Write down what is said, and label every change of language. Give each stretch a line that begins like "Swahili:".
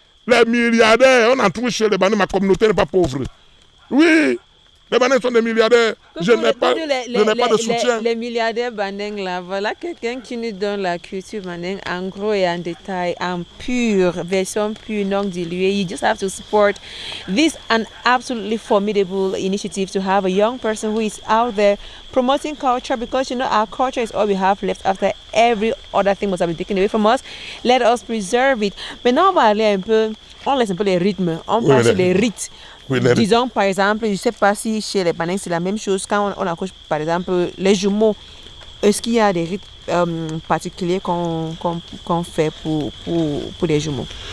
French: Les milliardaires, on en trouve chez les Banais, ma communauté n'est pas pauvre. Oui, les Banais sont des milliardaires. Je n'ai pas de soutien. Les milliardaires Baneng là, voilà quelqu'un qui nous donne la culture Baneng en gros et en détail, en pure, version pure, non diluée.
English: You just have to support this an absolutely formidable initiative to have a young person who is out there promoting culture, because our culture is all we have left after every other thing must have been taken away from us. Let us preserve it.
French: Maintenant, on va aller un peu, on laisse un peu les rythmes, on passe sur les rites. Oui, disons par exemple, je ne sais pas si chez les Baneng c'est la même chose, quand on accouche par exemple les jumeaux, est-ce qu'il y a des rites particuliers qu'on fait pour les jumeaux?